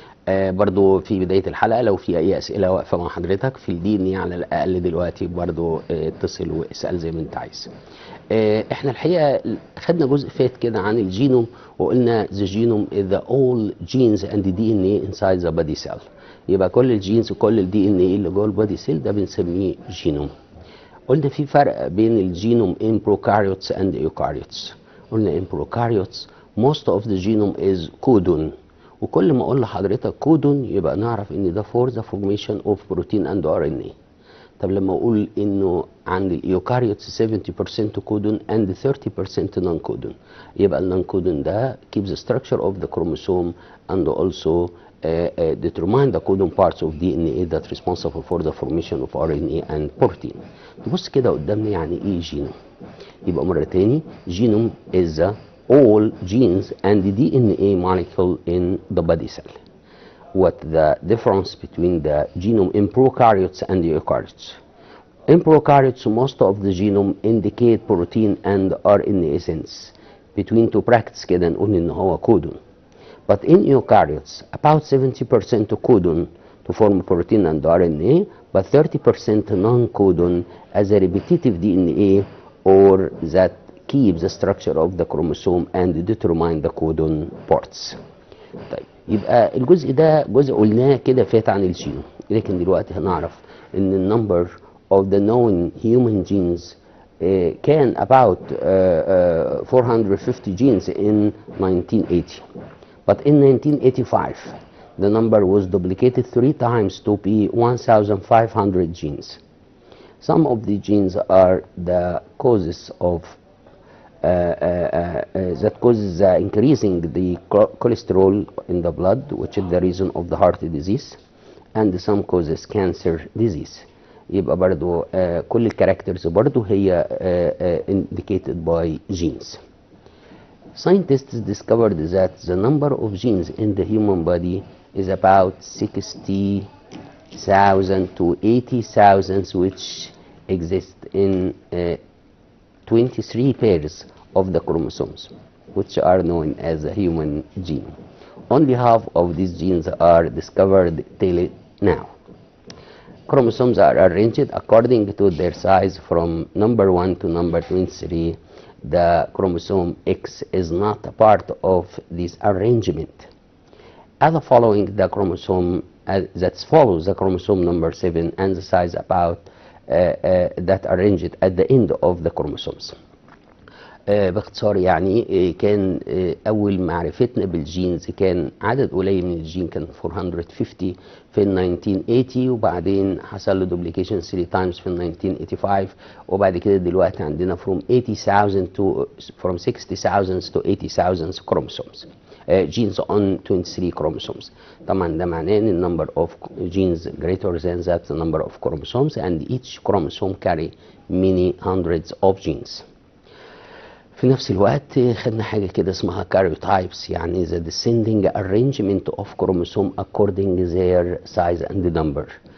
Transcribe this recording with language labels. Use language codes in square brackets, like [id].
[ar] برضو في بداية الحلقة لو في أي أسئلة واقفة مع حضرتك في الدين على الأقل دلوقتي برضو اتصل واسأل زي ما أنت عايز. احنا الحقيقة خدنا جزء فات كده عن الجينوم، [en] وقلنا the genome is the all genes and the DNA inside the body cell. [ar] يبقى كل الجينز وكل الدي ان ايه اللي جوه البادي سيل ده بنسميه جينوم. قلنا في فرق بين الجينوم [en] in prokaryotes and eukaryotes. [ar] قلنا [en] in prokaryotes most of the genome is codon، [ar] وكل ما اقول لحضرتك كودون يبقى نعرف ان ده [en] for the formation of protein and RNA. [ar] طب لما اقول انه عند الايوكاريوتس 70% كودون [en] and 30% non codon, [ar] يبقى النون كودون ده [en] keeps the structure of the chromosome and also determine the codon parts of DNA that responsible for the formation of RNA and protein. [ar] نبص كده قدامنا يعني ايه جينوم. يبقى مرة تاني [en] genome is the all genes and the DNA molecule in the body cell. What the difference between the genome in prokaryotes and the eukaryotes? In prokaryotes, most of the genome indicate protein and RNA sense. Between two brackets [ar] كده نقول إن هو [en] codon. But in eukaryotes, about 70% codon to form protein and RNA, but 30% non-codon as a repetitive DNA or that keeps the structure of the chromosome and determine the codon parts. [ar] طيب يبقى الجزء ده جزء قلناه كده فات عن الجينوم، لكن دلوقتي هنعرف ان النمبر [en] of the known human genes [ar] كان [en] about 450 genes in 1980. But in 1985 the number was duplicated 3 times to be 1,500 genes. Some of the genes are the causes of that causes increasing the cholesterol in the blood, which is the reason of the heart disease, and some causes cancer disease. [ar] يبقى برضو كل الكاركترز برضو هي [en] indicated by genes. Scientists discovered that the number of genes in the human body is about 60,000 to 80,000, which exist in 23 pairs of the chromosomes, which are known as the human gene. Only half of these genes are discovered till now. Chromosomes are arranged according to their size from number 1 to number 23. The chromosome X is not a part of this arrangement. As the following, the chromosome that follows the chromosome number 7 and the size about that arranged at the end of the chromosomes. [ar] باختصار يعني كان اول معرفتنا بالجينز كان عدد قليل من الجين، كان 450 في ال 1980، وبعدين حصل له دوبليكيشن 3 تايمز في ال 1985، وبعد كده دلوقتي عندنا [en] from 60,000 to 80,000 chromosomes genes on 23 chromosomes. [ar] طبعا ده معناه ان [en] number of genes greater than that number of chromosomes, and each chromosome carry many hundreds of genes. [ar] في نفس الوقت خدنا حاجة كده اسمها karyotypes، يعني [en] the descending arrangement of chromosome according their size and number.